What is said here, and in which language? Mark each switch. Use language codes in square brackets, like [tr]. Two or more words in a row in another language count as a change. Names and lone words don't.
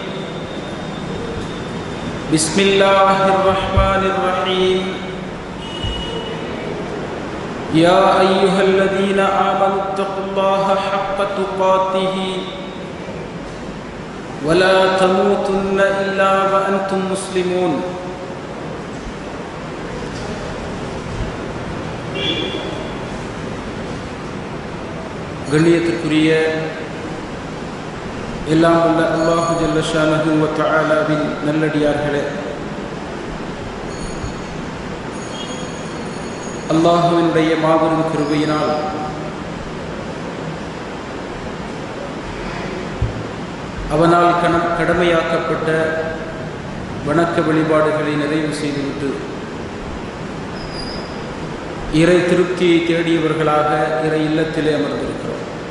[ar] بسم الله الرحمن الرحيم. يا أيها الذين آمنوا اتقوا الله حق تقاته ولا تموتن إلا وأنتم مسلمون. [ta] கண்ணியத்திற்குரிய எல்லாம் வல்ல [ar] الله جل شأنه و تعالى [ta] நல்லடியார்களே, அல்லாஹுவினுடைய மாபெரும் கிருபையினால் அவனால் கடமையாக்கப்பட்ட வணக்க வழிபாடுகளை நிறைவு செய்துவிட்டு இறை திருப்தியை தேடியவர்களாக இறை இல்லத்திலே அமர்ந்திருக்கிறோம்.